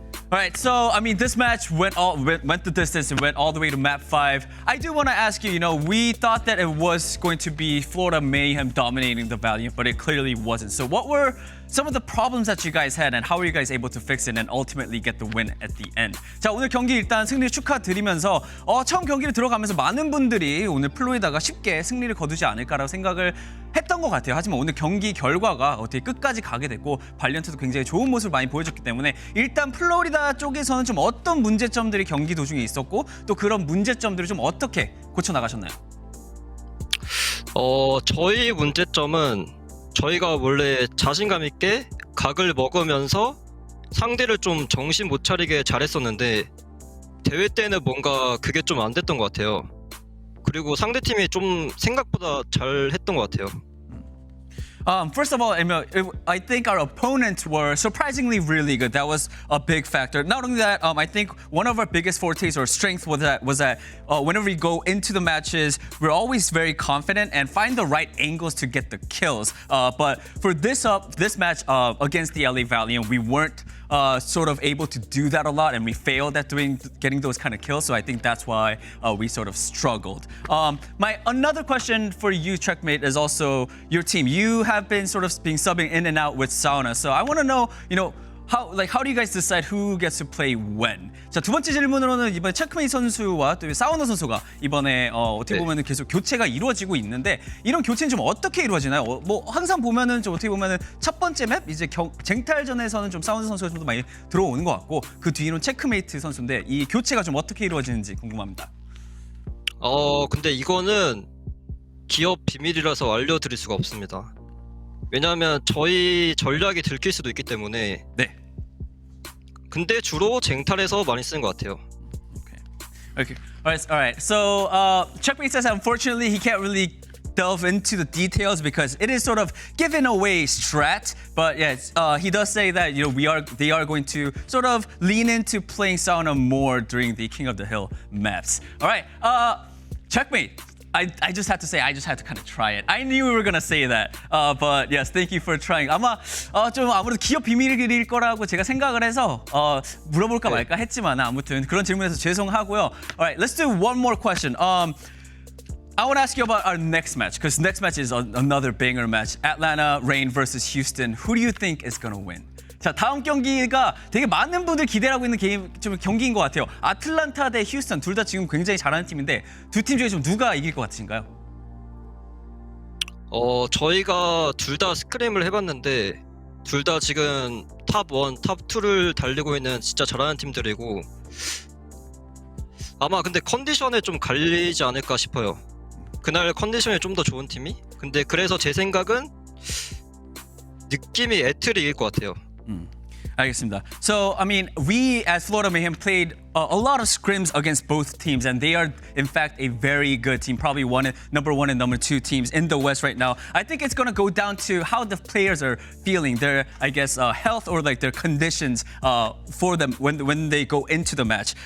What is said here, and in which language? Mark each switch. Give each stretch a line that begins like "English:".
English: All right, so this match went the distance and went all the way to map 5. I do want to ask you, we thought that it was going to be Florida Mayhem dominating the Valiant, but it clearly wasn't. So what were some of the problems that you guys had, and how were you guys able to fix it and ultimately get the win at the end?
Korean: 자, 오늘 경기 일단 승리 축하드리면서 처음 경기를 들어가면서 많은 분들이 오늘 플로이다가 쉽게 승리를 거두지 않을까라고 생각을 했던 것 같아요. 하지만 오늘 경기 결과가 어떻게 끝까지 가게 됐고 발리언트도 굉장히 좋은 모습을 많이 보여줬기 때문에 일단 플로리다 쪽에서는 좀 어떤 문제점들이 경기 도중에 있었고 또 그런 문제점들을 좀 어떻게 고쳐나가셨나요? 저희 문제점은 저희가 원래 자신감 있게 각을 먹으면서 상대를 좀 정신 못 차리게 잘했었는데 대회 때는 뭔가 그게 좀 안 됐던 것 같아요. 그리고 상대팀이 좀 생각보다 잘 했던 것 같아요.
English: First of all, I think our opponents were surprisingly really good. That was a big factor. Not only that, I think one of our biggest fortes or strengths was that whenever we go into the matches, we're always very confident and find the right angles to get the kills. But for this match against the LA Valiant, we weren't sort of able to do that a lot, and we failed at getting those kind of kills. So I think that's why we sort of struggled. Another question for you, Checkmate, is also your team. You have been sort of being subbing in and out with Sauna. So I want to know, how do you guys decide who gets to play when?
Korean: 자, 두 번째 질문으로는 이번에 체크메이 선수와 또 사우너 선수가 이번에 어떻게 보면은 계속 교체가 이루어지고 있는데 이런 교체는 좀 어떻게 이루어지나요? 뭐 항상 보면은 좀 어떻게 보면은 첫 번째 맵 이제 쟁탈전에서는 좀 사우너 선수가 좀 더 많이 들어오는 것 같고 그 뒤로는 체크메이트 선수인데 이 교체가 좀 어떻게 이루어지는지 궁금합니다. 근데 이거는 기업 비밀이라서 알려드릴 수가 없습니다. 왜냐하면 저희 전략이 들킬 수도 있기 때문에. 네. 근데 주로 쟁탈에서 많이 쓰는 것 같아요.
English: Okay. All right. So, Checkmate says unfortunately he can't really delve into the details because it is sort of given away strat. But yes, he does say that they are going to sort of lean into playing Sauna more during the King of the Hill maps. All right. Checkmate. I just had to say, I just had to kind of try it. I knew we were gonna say that, but yes, thank you for trying.
Korean: 아마 좀 아무래도 기업 비밀일 거라고 제가 생각을 해서 물어볼까 말까 했지만 아무튼 그런 질문에서 죄송하고요.
English: Alright, let's do one more question. I want to ask you about our next match because next match is another banger match. Atlanta Reign versus Houston. Who do you think is gonna win?
Korean: 자, 다음 경기가 되게 많은 분들 기대하고 있는 경기인 것 같아요. 아틀란타 대 휴스턴 둘 다 지금 굉장히 잘하는 팀인데 두 팀 중에 좀 누가 이길 것 같으신가요? 저희가 둘 다 스크림을 해봤는데 둘 다 지금 탑1, 탑2를 달리고 있는 진짜 잘하는 팀들이고 아마 근데 컨디션에 좀 갈리지 않을까 싶어요. 그날 컨디션이 좀 더 좋은 팀이? 근데 그래서 제 생각은 느낌이 애틀이 이길 것 같아요. 알겠습니다.
English: So, I mean, we as Florida Mayhem played a lot of scrims against both teams, and they are, in fact, a very good team. Probably number one and number two teams in the West right now. I think it's going to go down to how the players are feeling, their, I guess, health or like their conditions for them when they go into the match.